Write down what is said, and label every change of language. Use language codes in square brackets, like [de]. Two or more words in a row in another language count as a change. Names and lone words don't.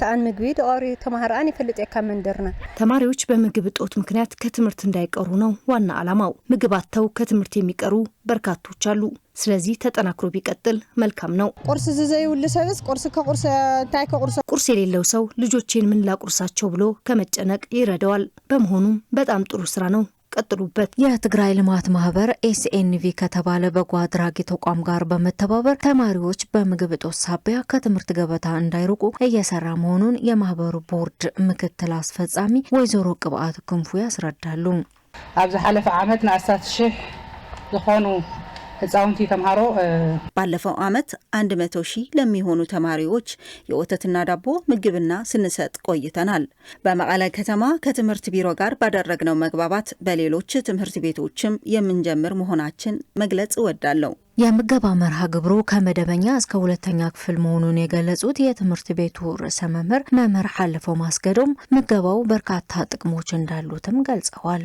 [am] ተማሪዎች በምግብ እጦት ምክንያት ከትምህርት እንዳይቀሩ ነው ዋና ዓላማው። ምግብ አጥተው ከትምህርት የሚቀሩ በርካቶች አሉ። ስለዚህ ተጠናክሮ ቢቀጥል መልካም ነው። ቁርስ የሌለው ሰው ልጆቼን ምን ላቁርሳቸው ብሎ ከመጨነቅ ይረዳዋል። በመሆኑም በጣም ጥሩ ስራ ነው። ቀጥሉበት። የትግራይ ልማት ማህበር ኤስኤንቪ ከተባለ በጎ አድራጊ ተቋም ጋር በመተባበር ተማሪዎች በምግብ እጦት ሳቢያ ከትምህርት ገበታ እንዳይርቁ እየሰራ መሆኑን የማህበሩ ቦርድ ምክትል አስፈጻሚ ወይዘሮ ቅብአት ክንፉ ያስረዳሉ። [ti] ኣብዚ ሓለፈ ዓመት ንኣሳት ሽሕ ዝኾኑ ህፃውንቲ ተማሃሮ [am] ባለፈው ዓመት 100,000 ለሚሆኑ ተማሪዎች የወተትና ዳቦ ምግብና ስንሰጥ ቆይተናል። በመቀለ ከተማ ከትምህርት ቢሮ ጋር ባደረግነው መግባባት በሌሎች ትምህርት ቤቶችም የምንጀምር መሆናችን መግለጽ እወዳለሁ። የምገባ መርሃ ግብሩ ከመደበኛ እስከ ሁለተኛ ክፍል መሆኑን የገለጹት የትምህርት ቤቱ ርዕሰ መምህር ሓለፈው ማስገዶም ምገባው በርካታ ጥቅሞች እንዳሉትም ገልጸዋል።